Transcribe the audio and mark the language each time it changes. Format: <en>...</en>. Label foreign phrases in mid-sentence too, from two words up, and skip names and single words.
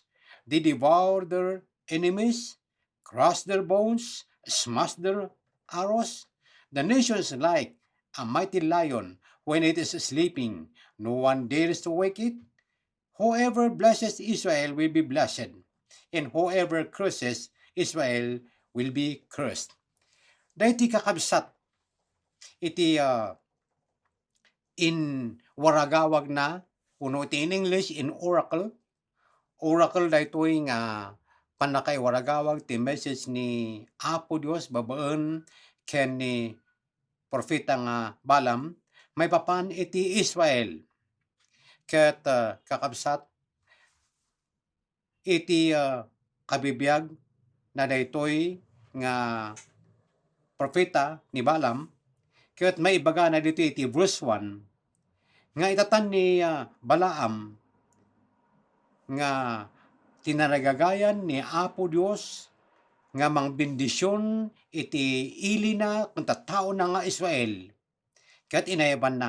<en>They devour their enemies, crush their bones, smash their arrows. The nation is like a mighty lion when it is sleeping. No one dares to wake it. Whoever blesses Israel will be blessed, and whoever curses Israel will be cursed.</en> <ilo>Dayti kakabsat iti in waragawag na uno iti</ilo> <en>in English</en> <ilo>in oracle. Oracle daytoy nga panakay waragawag ti message ni Apo Dios babaen ken ni propeta nga Balaam may papan iti Israel ket kakabsat iti kabibiyag na daytoy nga propeta ni Balaam ket may ibaga na dito iti verse 1 nga itatan ni Balaam nga tinaragagayan ni Apo Dios nga mangbendisyon iti ili na kung tattao na nga Israel ket inayaban na.</ilo>